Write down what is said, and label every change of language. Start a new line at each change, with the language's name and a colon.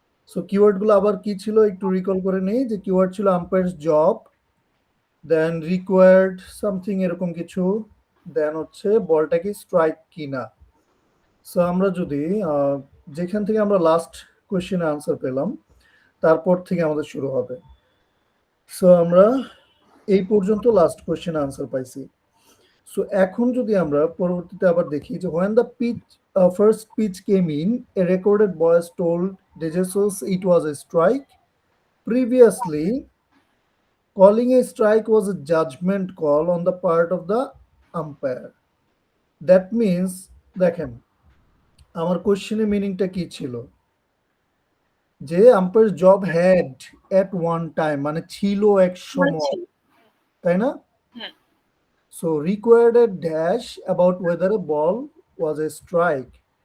Bangla: So কিওয়ার্ডগুলো আবার কি ছিল একটু রিকল করে নেই, যে কিওয়ার্ড ছিল আম্পায়ার্স জব, দেন রিকোয়ার্ড সামথিং এরকম কিছু, দেন হচ্ছে বলটা কি স্ট্রাইক কিনা। সো আমরা যদি যেখান থেকে আমরা লাস্ট কোয়েশ্চেনে আনসার পেলাম তারপর থেকে আমাদের শুরু হবে। সো আমরা এই পর্যন্ত লাস্ট কোয়েশ্চেনে আনসার পাইছি। সো এখন যদি আমরা পরবর্তীতে আবার দেখি যে
English: when the pitch first pitch came in, a recorded voice told De Jesus it was a strike. Previously, calling a strike was a judgment call on the part of the umpire.
Bangla: That means, দেখেন আমার কোশ্চেনের মিনিংটা কি ছিল, যে umpire job had at one time মানে ছিল এক সময়, তাই না? হ্যাঁ।
English: So required a dash about whether a ball was a strike.